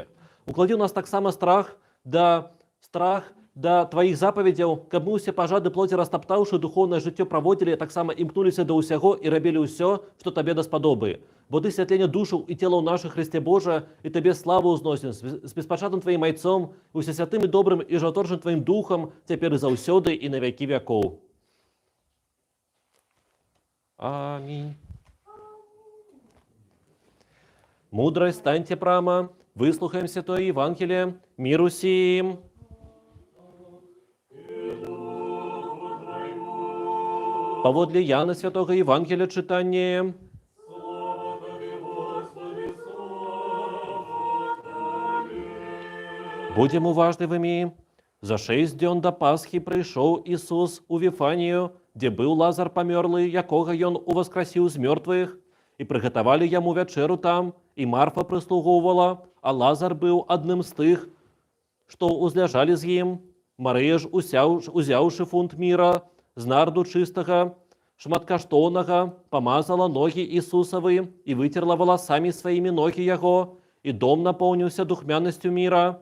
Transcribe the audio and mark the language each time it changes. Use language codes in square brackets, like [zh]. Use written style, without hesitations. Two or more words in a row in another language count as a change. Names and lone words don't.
[be] Укладі ў нас таксама страх да Тваіх запаведзяў, каб мы ўсе пажады плоці растаптаўшы духоўнае жыццё праводзілі, таксама імкнуліся да ўсяго і рабілі ўсё, што Табе даспадобы. Бо Ты святленне душаў і целаў нашых, Христе Божа, і Табе славу ўзносім з беспачатным Тваім айцом, усесвятым і добрым і жаўторчым Тваім духам, цяпер і заўсёды і на вякі вякоў. [ru] Аминь. Мудрость, станьте прямо, выслухаем Святое Евангелие, мир усім. Поводле Яна Святого Евангелия читание. [uk] Будем уважливыми. [be] За 6 дзён до Пасхи прийшов Ісус у Віфанію, де быў Лазар памёрлы, якога ён уваскрасіў з мёртвых, і прыгатавалі яму вячэру там, і Марфа прыслугоўвала, а Лазар быў адным з тых, што узляжалі з ім. Марыя ж, узяўшы фунт міра, з нарду чыстага, шматкаштоўнага, памазала ногі Ісусавы і выцерла валасамі сваімі ногі яго, і дом напоўніўся духмянасцю міра.